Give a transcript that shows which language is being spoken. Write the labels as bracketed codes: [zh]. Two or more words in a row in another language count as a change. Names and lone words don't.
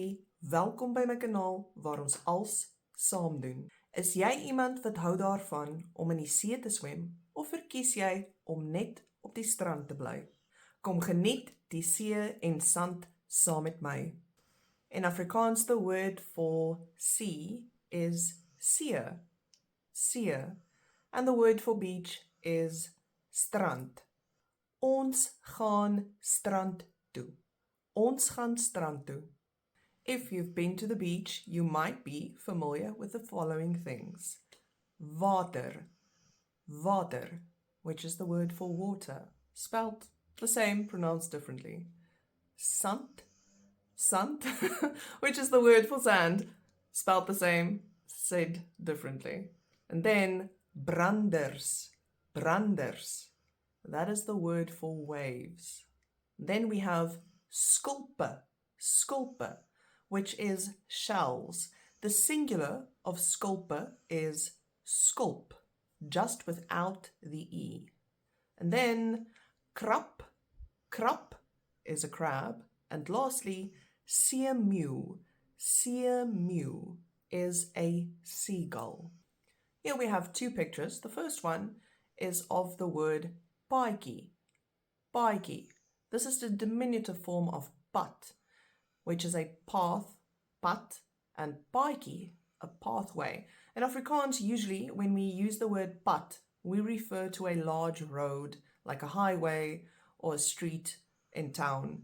[af] Welkom by my kanaal waar ons als saam doen. Is jy iemand wat hou daarvan om in die see te swem of verkies jy om net op die strand te bly? Kom geniet die see en sand saam met my. [en] In Afrikaans, the word for sea is [af] see, see, [en] and the word for beach is strand. [af] Ons gaan strand toe. Ons gaan strand toe. [en] If you've been to the beach, you might be familiar with the following things. Water, water, which is the word for water, spelled the same, pronounced differently. Sand, sand, which is the word for sand, spelled the same, said differently. And then [af] branders, branders, [en] that is the word for waves. Then we have [af] skulpe, skulpe, [en] which is shells. The singular of skulpe is skulp, just without the E. And then [af] krap, krap [en] is a crab. And lastly, [af] seemew, seemew [en] is a seagull. Here we have two pictures. The first one is of the word [af] paadjie, paadjie. [en] This is the diminutive form of pad, which is a path, pad, and paadjie, a pathway. In Afrikaans, usually when we use the word pad, we refer to a large road, like a highway or a street in town.